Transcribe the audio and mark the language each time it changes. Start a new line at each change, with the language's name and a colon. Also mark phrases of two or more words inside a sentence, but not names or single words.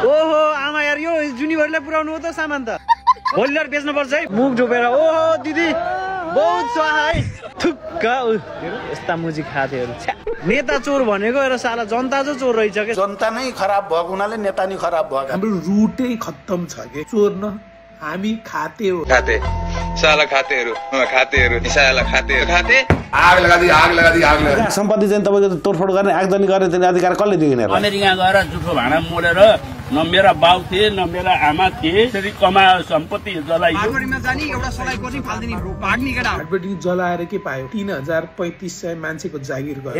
Nepali: ओहो आमा यार, यो जुनिभरले पुऱ्याउनु हो त सामान त। भोलि लिएर बेच्नु पर्छ है। मुख ढोपेर। ओहो दिदी
Hindi: बहुत स्वाहा है।
Nepali: थुक्का यस्ता मुजी खाथेहरू। नेता चोर भनेको हेर साला, जनता चाहिँ चोर रहेछ के। जनता नै खराब भएको हुनाले नेता नै खराब भयो। हाम्रो रुटै खत्तम छ के। चोर न हामी खाते हो। खाते साला खातेहरू खातेहरू साला खातेहरू खाते।
Hindi: आग लगा दी आग लगा दी आग लगा।
Nepali: सम्पत्ति चाहिँ तपाईको तोडफोड गर्ने आगजनी गर्ने चाहिँ अधिकार कसले दिएन? अमेरिका गएर जुठो भाँडा मोडेर न मेरा बाउ थिए न मेरा आमा थिए, त्यसरी कमायो सम्पत्ति जलाइयो। भाटबडीमा जानी एउटा सलाई कोठी फाल्दिनी भाग्ने केटा। भाटबडी जलाएर के पायो? 3500 मान्छेको जागिर गयो।